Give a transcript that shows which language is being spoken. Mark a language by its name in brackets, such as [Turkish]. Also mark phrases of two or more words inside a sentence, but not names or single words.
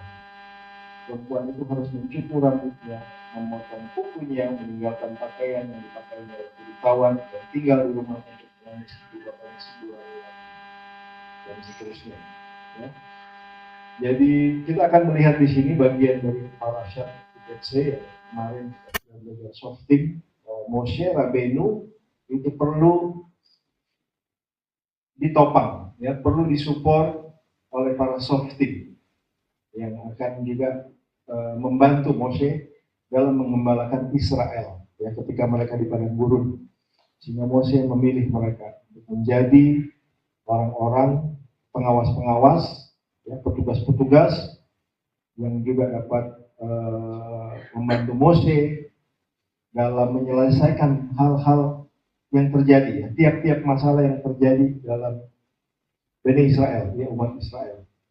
[Indonesian] Perempuan itu harus mencukur rambutnya, memotong kukunya, meninggalkan pakaian yang dipakai oleh bangsawan, dan tinggal di rumah untuk menangis kedua kali sebulan dan seterusnya. Ya. Jadi kita akan melihat di sini bagian dari parashat Kitetse ya, kemarin kita belajar softing. Moshe Rabbeinu itu perlu ditopang, ya, perlu disupport oleh para softing yang akan juga membantu Moshe dalam mengembalakan Israel ya, ketika mereka di padang gurun, sehingga Moshe memilih mereka untuk menjadi orang-orang pengawas-pengawas ya, petugas-petugas yang juga dapat membantu Moshe dalam menyelesaikan hal-hal yang terjadi ya, tiap-tiap masalah yang terjadi dalam Bani Israel ya, umat Israel.